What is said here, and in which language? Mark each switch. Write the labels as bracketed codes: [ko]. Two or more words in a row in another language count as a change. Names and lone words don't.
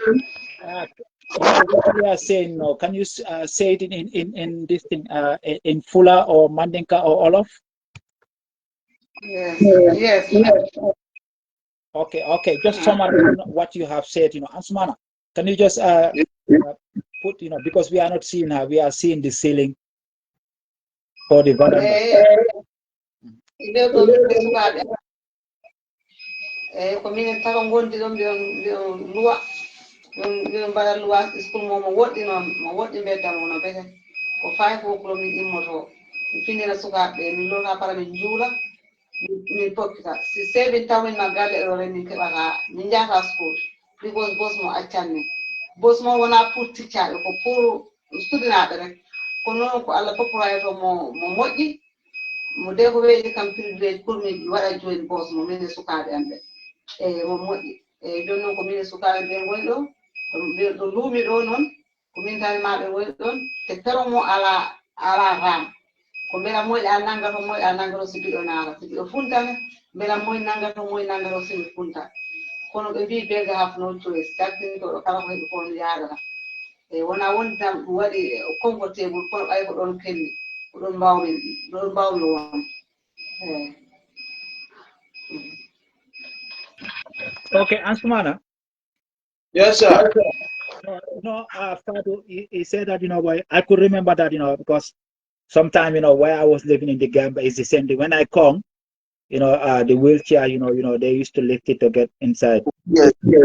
[en] what you are saying now, can you say it in this thing, in Fula or Mandinka or Olof? yes, yes. Okay, just summarize what you have said, Ansumana, can you just put, because we are not seeing her, we are seeing the ceiling for the veranda. [ff] Ko minen tawa gondi ɗon mbiyon luwa mbiyon mbaɗa luwa school mo woɗɗi noon mo woɗɗi mbeddamo no bete ko 5 o'clock min immoto mi finira sukaɓe min lota para min juula min pokkita si seɓin tawmin ma galle ɗo ren min keɓata min jahata school because bos mo accanmi bos mo wona pour ticcaɓe ko pour studinaɓe rek ko noon ko allah poppurayo to mo moƴƴi mo de ko weeƴi kam [fr] privilège pour [ff] min waɗa jooni bos mo min e sukaɓe am ɓe eyi mo moƴƴi eyi joni noon ko min e sukaɓe ɓe woni ɗo ɗo luumi ɗo noon ko min tani maɓe woni ɗon te peron mo ala ram ko mbela moƴƴi a nanggato moƴƴi a nanggato so mbiɗo naata so mbiɗo funtane mbela moƴƴi nanggato moƴƴi nanggato somi funta kono ɓe mbi bega [en] have no choice [ff] jaltintoɗo kala ko heɓi kono yaadata eyi wona wondi tan ɗum waɗi comfortable kono ɓay ko ɗon kelli ko ɗon mbawmi won eyi [en] Okay, Ansumana. Yes, sir. Fadu, he said that, I could remember that, because sometime, where I was living in the Gambia is the same thing. When I come, the wheelchair, they used to lift it to get inside. Yes, yes.